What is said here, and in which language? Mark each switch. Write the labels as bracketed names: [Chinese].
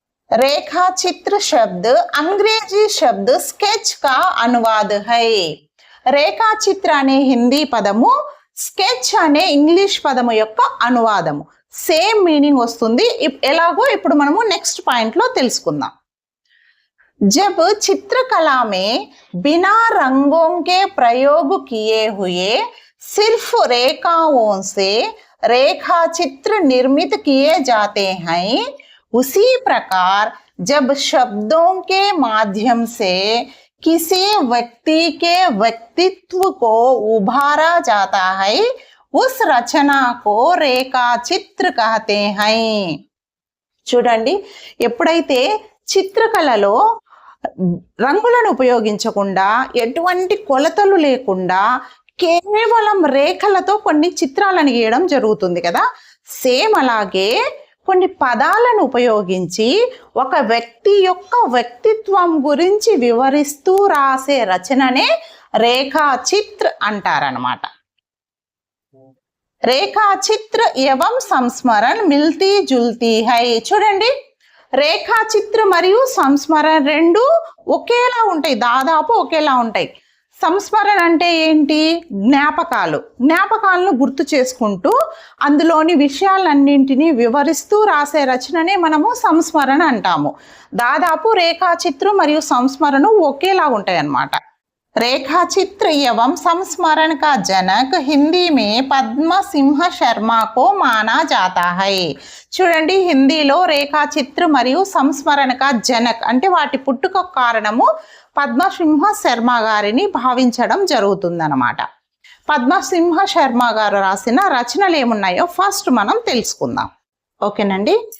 [Hindi] రేఖాచిత్ర శబ్ద అంగ్రేజీ శబ్ద స్కెచ్ కా అనువాద్ హై. [Telugu] రేఖాచిత్ర అనే హిందీ పదము, స్కెచ్ అనే ఇంగ్లీష్ పదము యొక్క అనువాదము. సేమ్ మీనింగ్ వస్తుంది. ఎలాగో ఇప్పుడు మనము నెక్స్ట్ పాయింట్ లో తెలుసుకుందాం. [Hindi] जब चित्रकला में बिना रंगों के प्रयोग किए हुए सिर्फ रेखाओं से रेखा चित्र निर्मित किए जाते हैं, उसी प्रकार जब शब्दों के माध्यम से किसी व्यक्ति के व्यक्तित्व को उभारा जाता है, उस रचना को रेखा चित्र कहते हैं. [Telugu] చూడండి, ఎప్పుడైతే చిత్రకళలో రంగులను ఉపయోగించకుండా, ఎటువంటి కొలతలు లేకుండా కేవలం రేఖలతో కొన్ని చిత్రాలను గీయడం జరుగుతుంది కదా. సేమ్ అలాగే కొన్ని పదాలను ఉపయోగించి ఒక వ్యక్తి యొక్క వ్యక్తిత్వం గురించి వివరిస్తూ రాసే రచననే రేఖాచిత్ర అంటారనమాట. [Hindi] రేఖాచిత్ర ఏవం సంస్మరణ మిల్తీ జుల్తీ హై. [Telugu] చూడండి, రేఖాచిత్ర మరియు సంస్మరణ రెండు ఒకేలా ఉంటాయి, దాదాపు ఒకేలా ఉంటాయి. సంస్మరణ అంటే ఏంటి? జ్ఞాపకాలను గుర్తు చేసుకుంటూ అందులోని విషయాలన్నింటినీ వివరిస్తూ రాసే రచననే మనము సంస్మరణ అంటాము. దాదాపు రేఖాచిత్రం మరియు సంస్మరణ ఒకేలా ఉంటాయి అన్నమాట. [Hindi] रेखाचित्र एवं संस्मरण का जनक हिंदी में पद्म सिंह शर्मा को माना जाता है. [Telugu] చూడండి, హిందీలో రేఖాచిత్ర మరియు సంస్మరణ కా జనక్ అంటే వాటి పుట్టుక కారణము పద్మసింహ శర్మ గారిని భావించడం జరుగుతుందన్నమాట. పద్మసింహ శర్మ గారు రాసిన రచనలు ఏమున్నాయో ఫస్ట్ మనం తెలుసుకుందాం. ఓకేనండి.